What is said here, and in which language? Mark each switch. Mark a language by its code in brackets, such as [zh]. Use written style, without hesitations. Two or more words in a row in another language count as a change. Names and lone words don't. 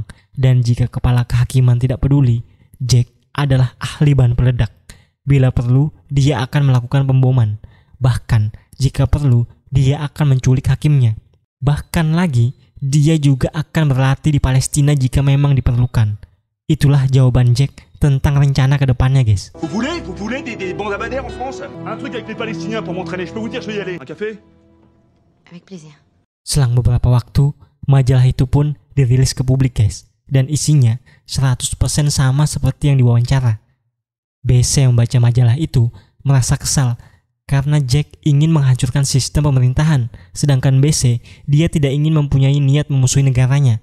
[id] Dan jika kepala kehakiman tidak peduli, Jack adalah ahli bahan peledak. Bila perlu, dia akan melakukan pemboman. Bahkan jika perlu, dia akan menculik hakimnya. Bahkan lagi, dia juga akan berlatih di Palestina jika memang diperlukan. Itulah jawaban Jack tentang rencana ke depannya, guys. [fr] Vous voulez des bandes à Bader en France? Un truc avec les Palestiniens pour m'entraîner, je peux vous dire, je vais y aller. Un café? Avec plaisir. [id] Selang beberapa waktu, majalah itu pun dirilis ke publik, guys. Dan isinya 100% sama seperti yang diwawancara. BC yang membaca majalah itu merasa kesal karena Jack ingin menghancurkan sistem pemerintahan, sedangkan BC, dia tidak ingin mempunyai niat memusuhi negaranya.